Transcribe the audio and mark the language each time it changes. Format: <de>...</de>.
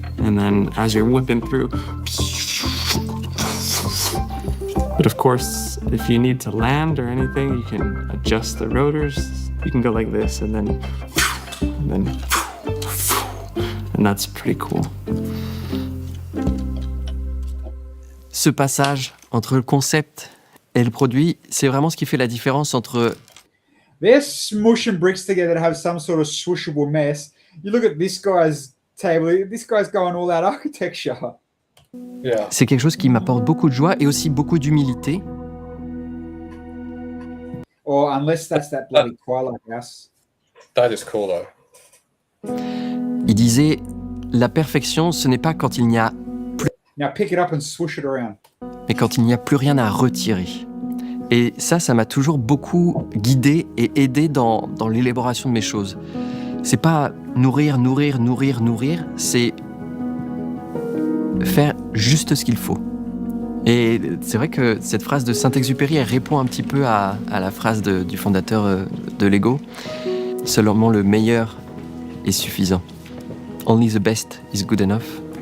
<en>And then as you're whipping through. But of course, if you need to land or anything, you can adjust the rotors. You can go like this, and that's pretty cool.</en> <fr>Ce passage entre le concept et le produit, c'est vraiment ce qui fait la différence entre...</fr> <en>They're smushing bricks together to have some sort of swooshable mess. You look at this guy's table, this guy's going all out architecture. Yeah.</en> <fr>C'est quelque chose qui m'apporte beaucoup de joie et aussi beaucoup d'humilité.</fr> <en>Or unless that's that bloody Twilight house. That is cool though.</en> <fr>Il disait, la perfection, ce n'est pas quand il n'y a plus...</fr> <en>Now pick it up and swoosh it around.</en> <fr>Mais quand il n'y a plus rien à retirer. Et ça m'a toujours beaucoup guidé et aidé dans l'élaboration de mes choses. C'est pas nourrir, c'est faire juste ce qu'il faut. Et c'est vrai que cette phrase de Saint-Exupéry, elle répond un petit peu à la phrase du fondateur de Lego. Seulement le meilleur est suffisant.</fr> <en>Only the best is good enough.</en>